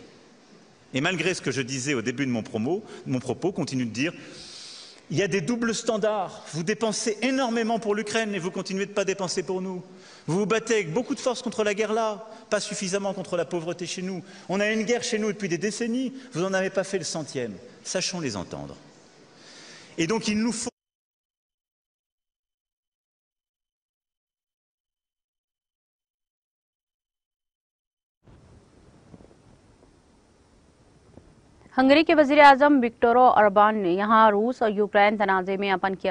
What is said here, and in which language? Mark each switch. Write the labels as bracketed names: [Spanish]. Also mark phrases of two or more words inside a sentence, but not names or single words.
[French] Et malgré ce que je disais au début de mon propos, continue de dire: il y a des doubles standards. Vous dépensez énormément pour l'Ukraine et vous continuez de ne pas dépenser pour nous. Vous vous battez avec beaucoup de force contre la guerre là, pas suffisamment contre la pauvreté chez nous. On a une guerre chez nous depuis des décennies, vous n'en avez pas fait le centième. Sachons les entendre. Et donc il nous faut... [Urdu] ہنگری کے وزیر اعظم وکٹر اوربان نے یہاں روس اور یوکرین تنازعے میں اپن کی